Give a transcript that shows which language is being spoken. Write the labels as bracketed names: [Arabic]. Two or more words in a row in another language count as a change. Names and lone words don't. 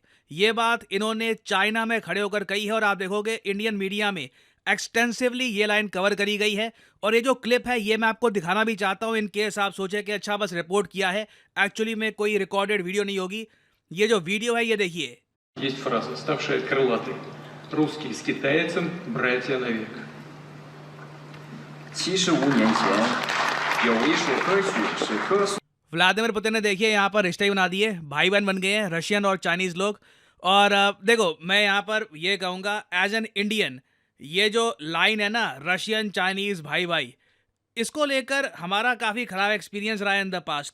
[Hindi] ये बात इन्होंने चाइना में खड़े होकर कही है और आप देखोगे [English] Indian media [Hindi] में एक्सटेंसिवली ये [English] line cover [Hindi] करी गई है। और ये जो क्लिप है ये मैं आपको दिखाना भी चाहता हूं, [English] in case [Hindi] आप सोचे कि अच्छा बस रिपोर्ट किया है, एक्चुअली में कोई [English] recorded video [Hindi] नहीं होगी। ये जो वीडियो है ये देखिए। [Russian] Есть фраза, ставшая крылатой. Русские с китайцем братья навек. [Chinese] 75年前，有一首歌曲是歌颂。 [Hindi] व्लादिमीर पुतिन ने देखिए यहाँ पर रिश्ते ही बना दिए, भाई बहन बन गए हैं रशियन और चाइनीज लोग। और देखो मैं यहाँ पर ये कहूँगा [English] as an Indian, [Hindi] ये जो लाइन है ना [English] Russian Chinese [Hindi] भाई भाई, इसको लेकर हमारा काफ़ी ख़राब एक्सपीरियंस रहा है [English] in the past.